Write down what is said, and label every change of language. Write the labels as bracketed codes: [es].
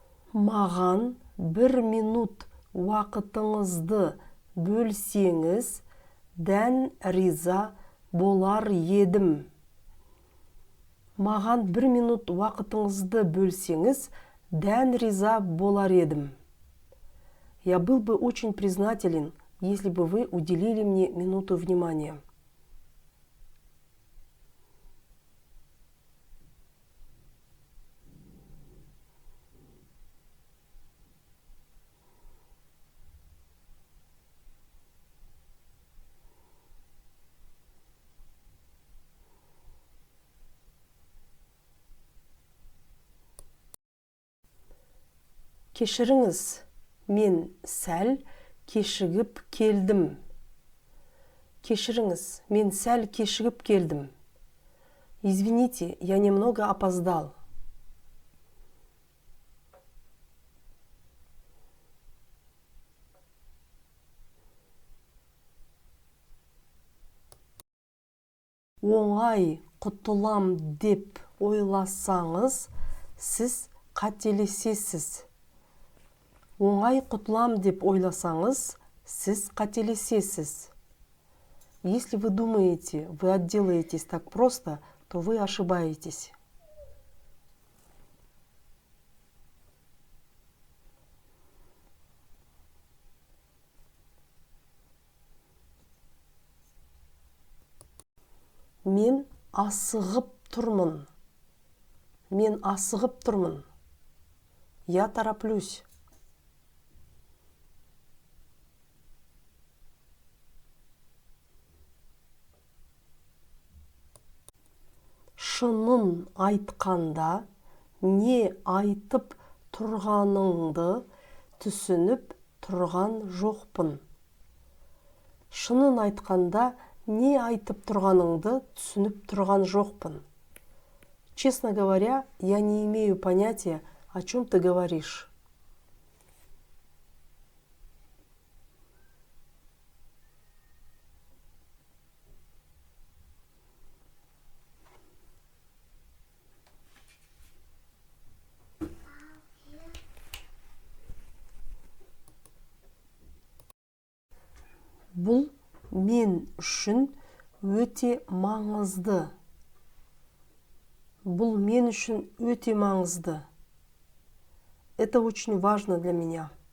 [kk] Маған 1 минут уақытыңызды бөлсеңіз, дән риза болар едім. Маған 1 минут уақытыңызды бөлсеңіз, дән риза болар едім. [ru] Я был бы очень признателен, если бы вы уделили мне минуту внимания. [kk] Кешіріңіз, мен сәл кешігіп келдім. Кешіріңіз, мен сәл кешігіп келдім. [ru] Извините, я немного опоздал. [kk] Оңай құтылам деп ойласаңыз, сіз қателесесіз. Оңай құтылам деп ойласаңыз, сіз қателесесіз. [ru] Если вы думаете, вы отделаетесь так просто, то вы ошибаетесь. [kk] Мен асығып тұрмын. Мен асығып тұрмын. [ru] Я тороплюсь. [kk] шынын айтқанда не айтып тұрғаныңды түсініп тұрған жоқпын. Шынын айтқанда не айтып тұрғаныңды түсініп тұрған жоқпын. [ru] Честно говоря, я не имею понятия, о чем ты говоришь. [kk] Бұл мен үшін өте маңызды. Бұл мен үшін өте маңызды. [ru] Это очень важно для меня.